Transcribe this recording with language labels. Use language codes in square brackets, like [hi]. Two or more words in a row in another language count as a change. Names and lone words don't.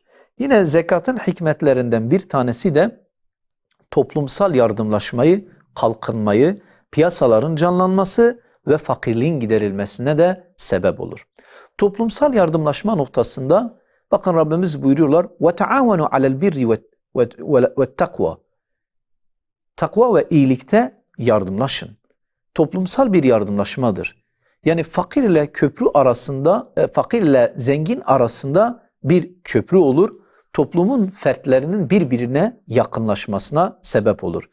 [tr] Yine zekatın hikmetlerinden bir tanesi de toplumsal yardımlaşmayı, kalkınmayı, piyasaların canlanması ve fakirliğin giderilmesine de sebep olur. Toplumsal yardımlaşma noktasında bakın Rabbimiz buyuruyorlar [ar] وَتَعَاوَنُوا عَلَى الْبِرِّ وَالتَّقْوَى. [tr] Takva ve iyilikte yardımlaşın. Toplumsal bir yardımlaşmadır. Yani fakir ile köprü arasında, fakir ile zengin arasında bir köprü olur. Toplumun fertlerinin birbirine yakınlaşmasına sebep olur.